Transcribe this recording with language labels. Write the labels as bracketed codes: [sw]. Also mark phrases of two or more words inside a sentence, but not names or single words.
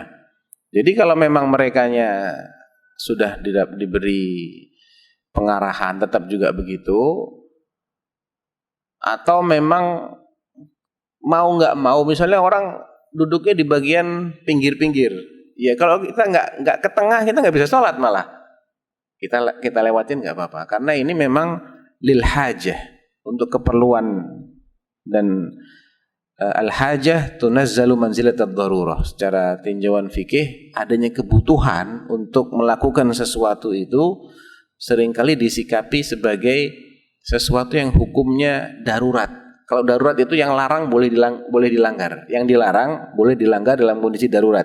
[id] Jadi kalau memang merekanya sudah diberi pengarahan tetap juga begitu, atau memang mau nggak mau misalnya orang duduknya di bagian pinggir-pinggir, ya kalau kita nggak ke tengah kita nggak bisa sholat, malah kita lewatin nggak apa-apa, karena ini memang [ar] للحاجة, [id] untuk keperluan, dan [ar] الحاجة تنزل منزلة الضرورة. [id] Secara tinjauan fikih, adanya kebutuhan untuk melakukan sesuatu itu seringkali disikapi sebagai sesuatu yang hukumnya darurat. Kalau darurat itu yang larang boleh dilanggar, yang dilarang boleh dilanggar dalam kondisi darurat.